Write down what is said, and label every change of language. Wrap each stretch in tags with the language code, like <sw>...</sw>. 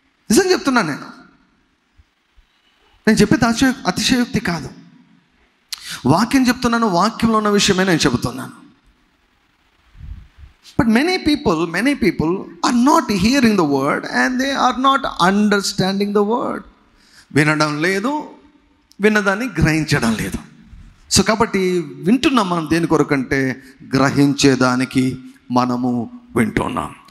<te>నిజం చెప్తున్నాను. నేను చెప్పేది అతిశయోక్తి కాదు. వాక్యం చెప్తున్నాను, వాక్యంలో ఉన్న విషయమే నేను చెబుతున్నాను.</te> <en>But many people are not hearing the word and they are not understanding the word.</en> <te>వినడం లేదు, విన్నదాన్ని గ్రహించడం లేదు. సో కాబట్టి వింటున్నాం మనం దేని కొరకంటే గ్రహించేదానికి మనము వింటున్నాం.</te>